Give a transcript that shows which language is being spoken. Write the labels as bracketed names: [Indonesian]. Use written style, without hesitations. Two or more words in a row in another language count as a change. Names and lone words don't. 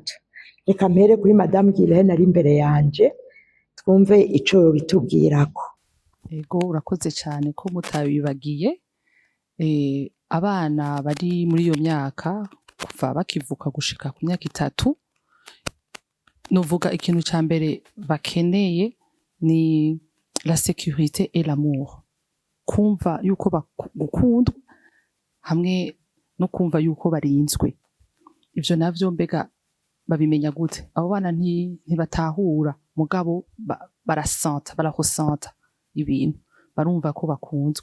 [Rundi] Reka mpere kuri Madame Guylaine ari imbere yanje, twumve ico bitubwirako. Ego urakoze cyane ko mutabibagiye. Abana bari muri iyo myaka kuva bakivuka gushika ku myaka 3, nuvuga ikintu ca mbere bakeneye ni [French] la sécurité et l'amour, [Rundi] kumva yuko gukundwa hamwe no kumva yuko barinzwe. Ivyo navyo mbega babimenya gute? Abo bana ntibatahura mugabo barahosanta ibintu, barumva ko bakunzwe.